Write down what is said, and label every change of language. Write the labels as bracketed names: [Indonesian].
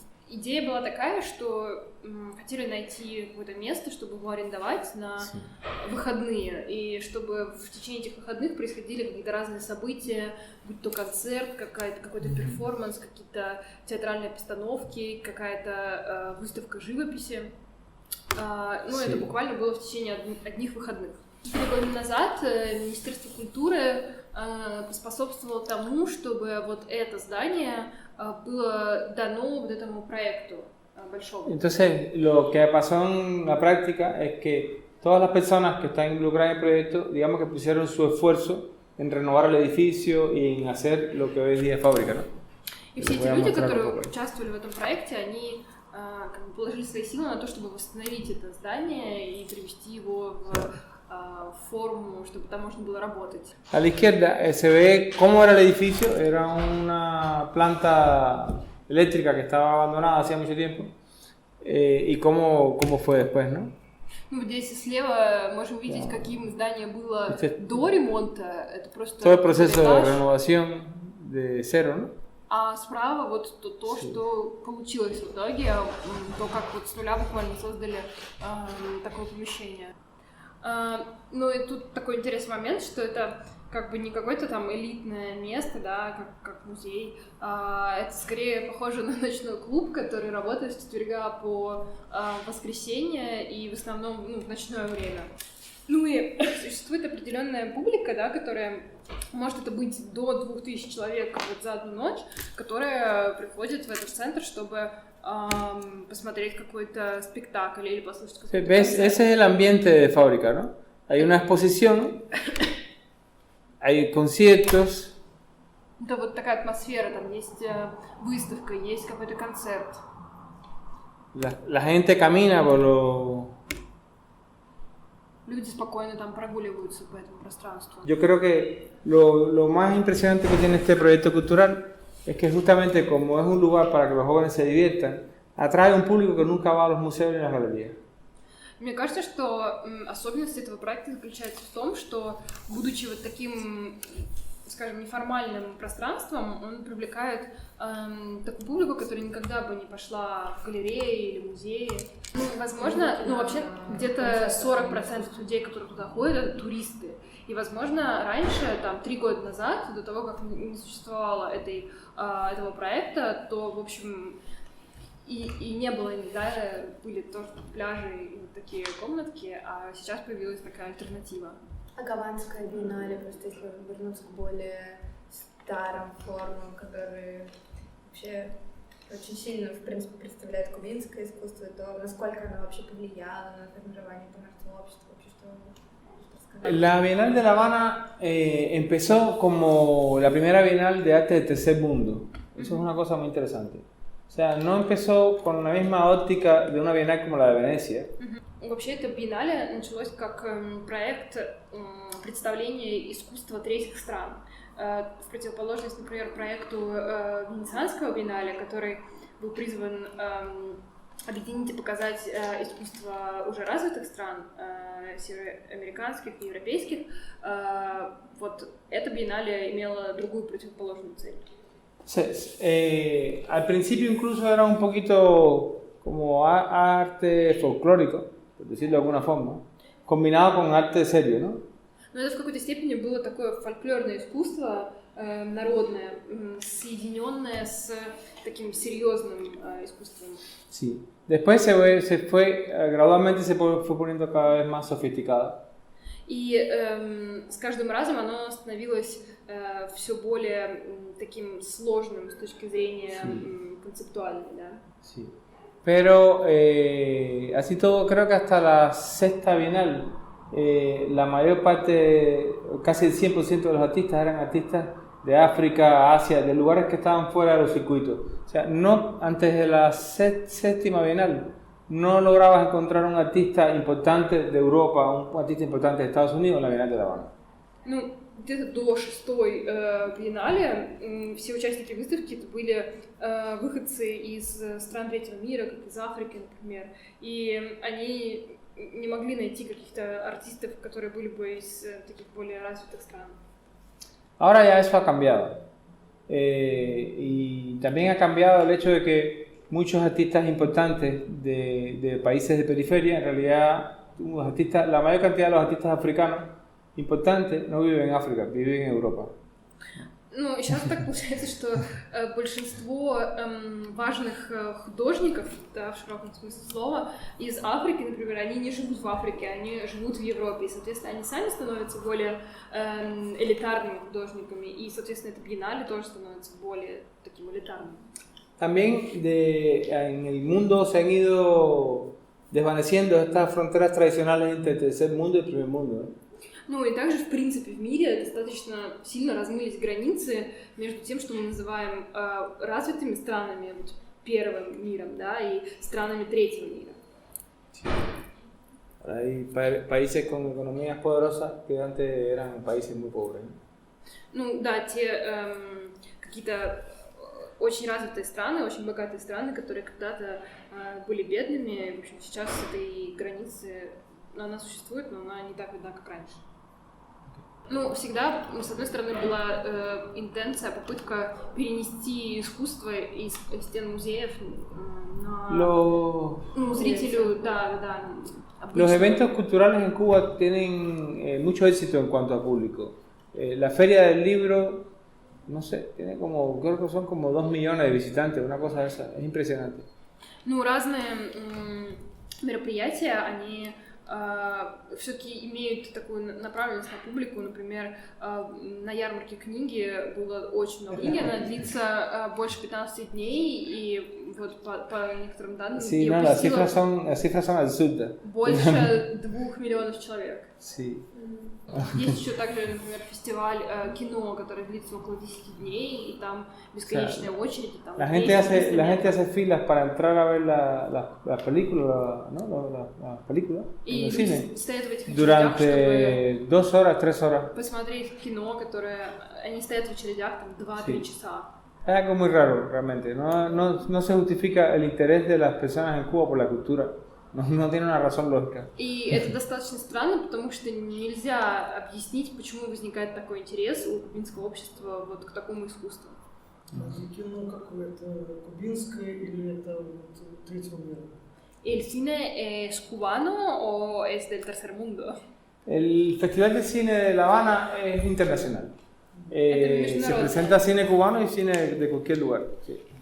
[Russian] Идея была такая, что хотели найти какое-то место, чтобы его арендовать на выходные, и чтобы в течение этих выходных происходили какие-то разные события, будь то концерт, какой-то перформанс, какие-то театральные постановки, какая-то выставка живописи. Ну, это буквально было в течение одних выходных. 3 года назад Министерство культуры поспособствовало тому, чтобы вот это здание было дано вот этому проекту большому. [Spanish] Entonces, lo que pasó en la práctica es que todas las personas que están involucradas en el proyecto, digamos que pusieron su esfuerzo en renovar el edificio y en hacer lo que hoy en día es Fábrica, ¿no? [Russian] И все эти люди, которые участвовали в этом проекте, они положили свои силы на то, чтобы восстановить это здание и привести его в форму, чтобы там можно было работать. [Spanish] A la izquierda se ve cómo era el edificio, era una planta eléctrica que estaba abandonada hacía mucho tiempo y cómo fue después, ¿no? [Russian] Ну, здесь слева можем видеть, каким здание было до ремонта, это просто [Spanish] todo el proceso de renovación de cero, ¿no? [Russian] А справа вот то, что получилось в итоге, то, как вот с нуля буквально создали такое помещение. Ну и тут такой интересный момент, что это как бы не какое-то там элитное место, да, как музей, это скорее похоже на ночной клуб, который работает с четверга по воскресенье и в основном в ночное время. Ну и существует определенная публика, да, которая может это быть до 2000 человек вот за одну ночь, которая приходит в этот центр, чтобы посмотреть какой-то спектакль или послушать какой-то [Spanish] ¿Ves? Ese es el ambiente de Fábrica, ¿no? Hay una exposición, hay conciertos. [Russian] Это вот такая атмосфера, там есть выставка, есть какой-то концерт. [Spanish] La gente camina por lo... [Russian] Люди спокойно там прогуливаются по этому пространству. [Spanish] Yo creo que lo más impresionante que tiene este proyecto cultural es que justamente como es un lugar para que los jóvenes se diviertan, atrae un público que nunca va a los museos ni a las galerías. [Russian] Мне кажется, что особенность этого проекта заключается в том, что, будучи вот таким, скажем, неформальным пространством, он привлекает такую публику, которая никогда бы не пошла в галереи или музеи. Ну, возможно, вообще где-то 40% людей, которые туда ходят, это туристы. И, возможно, раньше, там, 3 года назад, до того, как не существовало этого проекта, то, в общем, И не было, да, были тоже пляжи и вот такие комнатки, а сейчас появилась такая альтернатива. А Гаванская биеннале, просто если вернуться к более старым формам, которые вообще очень сильно, в принципе, представляют кубинское искусство, то насколько оно вообще повлияло на формирование там арт-общества, вообще что рассказать? [Spanish] La Bienal de La Habana empezó como la primera Bienal de arte del tercer mundo. Eso es una cosa muy interesante. O sea, no empezó con la misma óptica de una Bienal como la de Venecia. [Russian] Вообще это биеннале началось как проект представления искусства третьих стран. В противоположность, например, проекту Венецианского биеннале, который был призван объединить и показать искусство уже развитых стран, североамериканских и европейских. Вот это биеннале имело другую противоположную цель. [Spanish] Al principio incluso era un poquito como arte folclórico, por decirlo de alguna forma, combinado con arte serio, ¿no? [Russian] Но это в какой-то степени было такое фольклорное искусство, народное, соединенное с таким серьезным искусством. [Spanish] Sí. Después gradualmente se fue poniendo cada vez más sofisticado. [Russian] И с каждым разом оно становилось все более таким сложным с точки зрения концептуальной, да. [Spanish] Sí. Pero así todo, creo que hasta la sexta Bienal, la mayor parte, casi el 100% de los artistas eran artistas de África, Asia, de lugares que estaban fuera de los circuitos. O sea, no, antes de la séptima Bienal, no lograbas encontrar un artista importante de Europa, un artista importante de Estados Unidos en la Bienal de La Habana. [Russian] Ну, где-то до шестой биеннале все участники выставки это были выходцы из стран третьего мира, как из Африки, например, и они не могли найти каких-то артистов, которые были бы из таких более развитых стран. [Spanish] Ahora ya eso ha cambiado. Y también ha cambiado el hecho de que muchos artistas importantes de países de periferia, en realidad la mayor cantidad de los artistas africanos importantes no viven en África, viven en Europa. [Russian] Ну, сейчас так получается, что большинство важных художников, да, в широком смысле слова, из Африки, например, они не живут в Африке, они живут в Европе, и, соответственно, они сами становятся более элитарными художниками, и, соответственно, это биеннале тоже становится более таким элитарным. [Spanish] También en el mundo se han ido desvaneciendo estas fronteras tradicionales entre el tercer mundo y el primer mundo, ¿no? [Russian] Ну и также, в принципе, в мире достаточно сильно размылись границы между тем, что мы называем развитыми странами, вот, первым миром, да, и странами третьего мира. [Spanish] Sí. Hay países con economías poderosas que antes eran países muy pobres, ¿no? [Russian] Ну да, те какие-то очень развитые страны, очень богатые страны, которые когда-то были бедными, в общем, сейчас этой границы, она существует, но она не так видна, как раньше. Ну, всегда, с одной стороны, была интенция, попытка перенести искусство из стен музеев на зрителю, да. [Spanish] Los eventos culturales en Cuba tienen mucho éxito en cuanto a público. La Feria del Libro, no sé, tiene como, creo que son como 2 millones de visitantes, una cosa de esa, es impresionante. [Russian] Ну, разные мероприятия, они все-таки имеют такую направленность на публику. Например, на ярмарке книги было очень много книги, она длится больше 15 дней, и вот по некоторым данным [Spanish] sí, no, las cifras son absurdas. [Russian] Больше 2 миллионов человек. [Spanish] Sí. [Russian] Есть еще также, например, фестиваль кино, который длится около 10 дней, и там бесконечная очередь. Там [Spanish] la gente hace filas para entrar a ver la película, ¿no? La película en el cine durante 2 horas, 3 horas. [Russian] Посмотреть кино, которое они стоят в очередях там 2-3 часа. [Spanish] Es algo muy raro, realmente. No se justifica el interés de las personas en Cuba por la cultura. No tiene una razón lógica. [Russian] И это достаточно странно, потому что нельзя объяснить, почему возникает такой интерес у кубинского общества вот к такому искусству. Кино какое-то кубинское или это вот третьего мира? [Spanish] ¿El cine es cubano o es del tercer mundo? El Festival de Cine de La Habana es internacional. Se presenta cine cubano y cine de cualquier lugar. Sí.